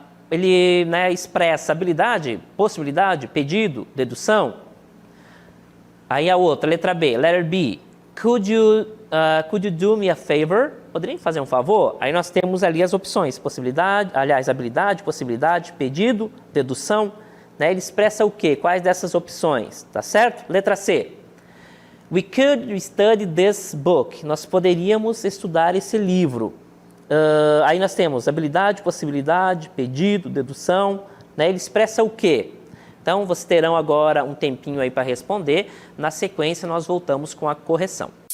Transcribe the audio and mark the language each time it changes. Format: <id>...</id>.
<pt>Ele, né, expressa habilidade, possibilidade, pedido, dedução. Aí a outra, letra B,</pt> <en>letter B. Could you do me a favor?</en> <pt>Poderia fazer um favor? Aí nós temos ali as opções, possibilidade, aliás, habilidade, possibilidade, pedido, dedução. Né? Ele expressa o quê? Quais dessas opções? Tá certo? Letra C.</pt> <en>We could study this book.</en> <pt>Nós poderíamos estudar esse livro. Aí nós temos habilidade, possibilidade, pedido, dedução. Né? Ele expressa o quê? Então, vocês terão agora um tempinho aí para responder. Na sequência, nós voltamos com a correção.</pt>